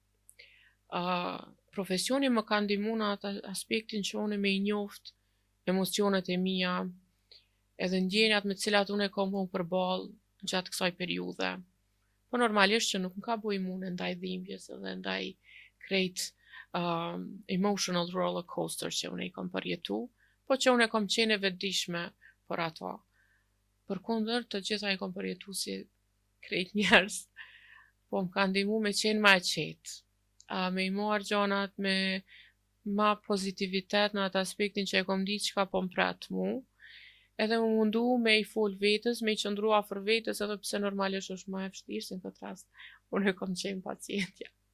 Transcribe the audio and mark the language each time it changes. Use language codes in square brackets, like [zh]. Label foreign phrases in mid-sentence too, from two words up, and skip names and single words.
[sq] Profesioni më ka ndihmu në atë aspektin që unë me i njoft emocionet e mia, edhe ndjenjat me cilat unë e kam humbur përballë gjatë kësaj periudhe. Po normalisht që nuk më ka bu imune ndaj dhimbjes edhe ndaj krejt [en] emotional roller coaster [sq] që unë i kam përjetu, po që unë e kam qenë e vetëdijshme për ato. Përkundër të gjitha i kam përjetu si krejt njerëz, po më ka ndihmu me qenë ma e qetë. Me i marrë gjanat me ma pozitivitet në atë aspektin që e kom ditë çka po m'pret mu, edhe më mundu me i fol vetës, me i qëndru afër vetës, edhe pse normalisht është ma e vështirë, se në këtë rast unë e kom qenë pacientja.